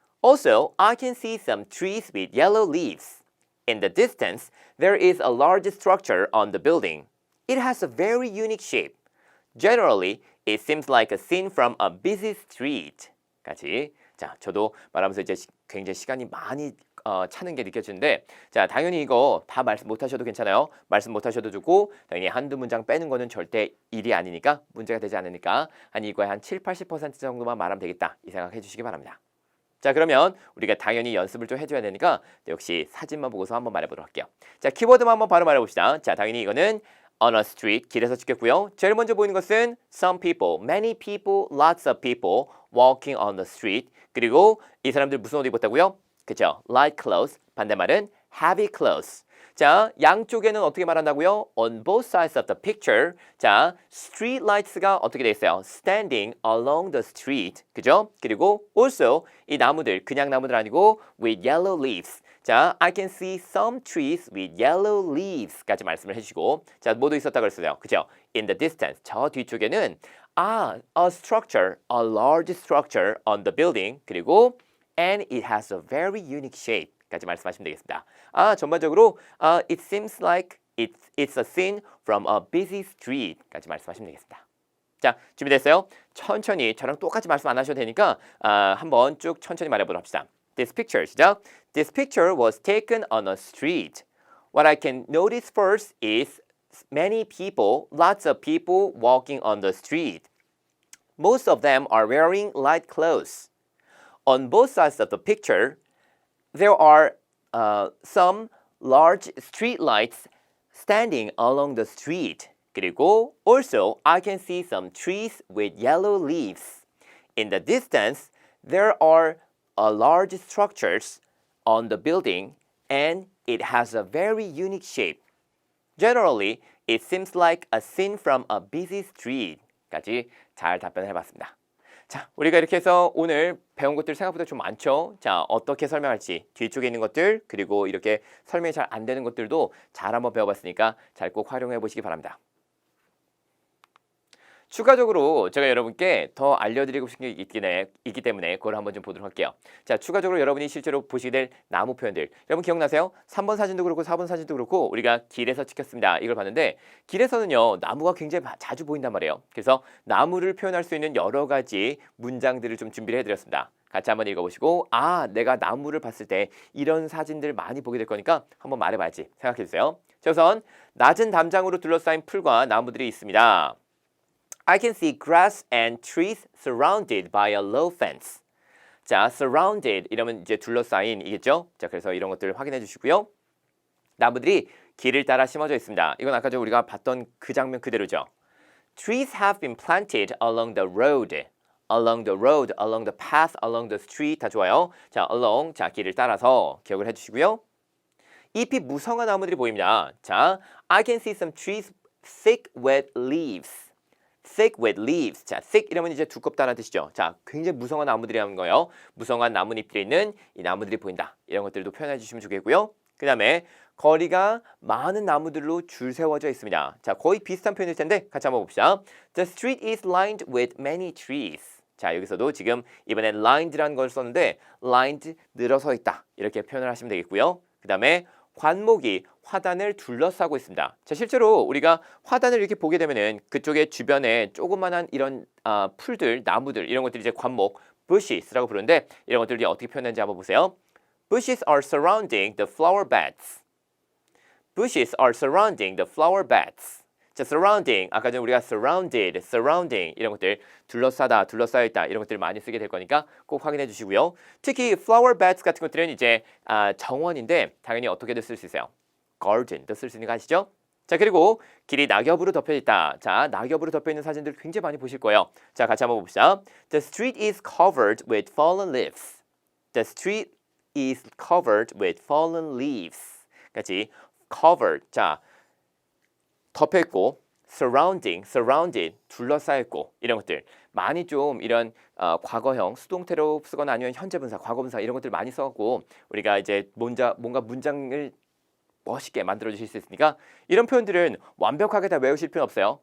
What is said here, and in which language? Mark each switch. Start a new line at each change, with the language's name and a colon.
English: Also, I can see some trees with yellow leaves. In the distance, there is a large structure on the building. It has a very unique shape. Generally, it seems like a scene from a busy street.
Korean: 까지. 자, 저도 말하면서 이제 굉장히 시간이 많이 차는 게 느껴지는데 자, 당연히 이거 다 말씀 못 하셔도 괜찮아요. 말씀 못 하셔도 좋고 당연히 한두 문장 빼는 거는 절대 일이 아니니까 문제가 되지 않으니까 한 이거의 한 7, 80% 정도만 말하면 되겠다. 이 생각 해주시기 바랍니다. 자, 그러면 우리가 당연히 연습을 좀 해줘야 되니까 역시 사진만 보고서 한번 말해보도록 할게요. 자, 키워드만 한번 바로 말해봅시다. 자, 당연히 이거는
English: on a street,
Korean: 길에서 찍혔고요. 제일 먼저 보이는 것은
English: some people, many people, lots of people walking on the street.
Korean: 그리고 이 사람들 무슨 옷 입었다고요? 그죠?
English: Light clothes.
Korean: 반대말은
English: heavy clothes.
Korean: 자, 양쪽에는 어떻게 말한다고요?
English: On both sides of the picture.
Korean: 자,
English: street lights
Korean: 가 어떻게 돼 있어요?
English: Standing along the street.
Korean: 그죠? 그리고
English: also
Korean: 이 나무들, 그냥 나무들 아니고
English: with yellow leaves.
Korean: 자,
English: I can see some trees with yellow leaves
Korean: 까지 말씀을 해주시고 자, 뭐도 있었다 그랬어요. 그죠?
English: In the distance.
Korean: 저 뒤쪽에는
English: a structure, a large structure on the building.
Korean: 그리고
English: and it has a very unique shape.
Korean: 까지 말씀하시면 되겠습니다. 전반적으로
English: it seems like it's a scene from a busy street.
Korean: 까지 말씀하시면 되겠습니다. 자, 준비됐어요? 천천히 저랑 똑같이 말씀 안 하셔도 되니까 한번 쭉 천천히 말해보도록 합시다.
English: This picture,
Korean: 시작.
English: This picture was taken on a street. What I can notice first is many people, lots of people walking on the street. Most of them are wearing light clothes. On both sides of the picture, there are some large street lights standing along the street.
Korean: 그리고
English: also I can see some trees with yellow leaves. In the distance, there are large structures on the building and it has a very unique shape. Generally, it seems like a scene from a busy street.
Korean: 까지 잘 답변을 해봤습니다. 자, 우리가 이렇게 해서 오늘 배운 것들 생각보다 좀 많죠? 자, 어떻게 설명할지 뒤쪽에 있는 것들 그리고 이렇게 설명이 잘 안 되는 것들도 잘 한번 배워봤으니까 잘 꼭 활용해 보시기 바랍니다. 추가적으로 제가 여러분께 더 알려드리고 싶은 게 있기 때문에 그걸 한번 좀 보도록 할게요. 자, 추가적으로 여러분이 실제로 보시게 될 나무 표현들. 여러분 기억나세요? 3번 사진도 그렇고 4번 사진도 그렇고 우리가 길에서 찍혔습니다. 이걸 봤는데 길에서는요. 나무가 굉장히 자주 보인단 말이에요. 그래서 나무를 표현할 수 있는 여러 가지 문장들을 좀 준비를 해드렸습니다. 같이 한번 읽어보시고 내가 나무를 봤을 때 이런 사진들 많이 보게 될 거니까 한번 말해봐야지 생각해주세요. 자, 우선 낮은 담장으로 둘러싸인 풀과 나무들이 있습니다.
English: I can see grass and trees surrounded by a low fence.
Korean: 자,
English: surrounded
Korean: 이러면 이제 둘러싸인이겠죠? 자, 그래서 이런 것들을 확인해 주시고요. 나무들이 길을 따라 심어져 있습니다. 이건 아까 우리가 봤던 그 장면 그대로죠.
English: Trees have been planted along the road. Along the road, along the path, along the street
Korean: 다 좋아요. 자,
English: along,
Korean: 자, 길을 따라서 기억을 해주시고요. 잎이 무성한 나무들이 보입니다.
English: 자, I can see some trees thick with leaves. thick with leaves.
Korean: 자, thick 이러면 이제 두껍다는 뜻이죠. 자, 굉장히 무성한 나무들이라는 거예요. 무성한 나뭇잎들이 있는 이 나무들이 보인다. 이런 것들도 표현해 주시면 좋겠고요. 그 다음에 거리가 많은 나무들로 줄 세워져 있습니다. 자, 거의 비슷한 표현일 텐데 같이 한번 봅시다.
English: The street is lined with many trees.
Korean: 자, 여기서도 지금 이번엔 lined라는 걸 썼는데 lined 늘어서 있다. 이렇게 표현을 하시면 되겠고요. 그 다음에 관목이 화단을 둘러싸고 있습니다. 자, 실제로 우리가 화단을 이렇게 보게 되면은 그쪽에 주변에 조그만한 이런 풀들, 나무들 이런 것들이 이제 관목, bushes라고 부르는데 이런 것들이 어떻게 표현하는지 한번 보세요.
English: Bushes are surrounding the flower beds. Bushes are surrounding the flower beds.
Korean: 자, surrounding 아까 전에 우리가 surrounded, surrounding 이런 것들 둘러싸다, 둘러싸여있다 이런 것들 많이 쓰게 될 거니까 꼭 확인해 주시고요. 특히 flower beds 같은 것들은 이제 정원인데 당연히 어떻게든 쓸 수 있어요. garden도 쓸 수 있는 거 아시죠? 자, 그리고 길이 낙엽으로 덮여 있다. 자, 낙엽으로 덮여 있는 사진들 굉장히 많이 보실 거예요. 자, 같이 한번 봅시다.
English: The street is covered with fallen leaves. The street is covered with fallen leaves.
Korean: 같이 covered. 자, 덮여 있고 surrounded, 둘러싸여 있고 이런 것들 많이 좀 이런 과거형 수동태로 쓰거나 아니면 현재 분사, 과거 분사 이런 것들 많이 써갖고 우리가 이제 뭔가 문장을 멋있게 만들어 주실 수 있으니까 이런 표현들은 완벽하게 다 외우실 필요 없어요.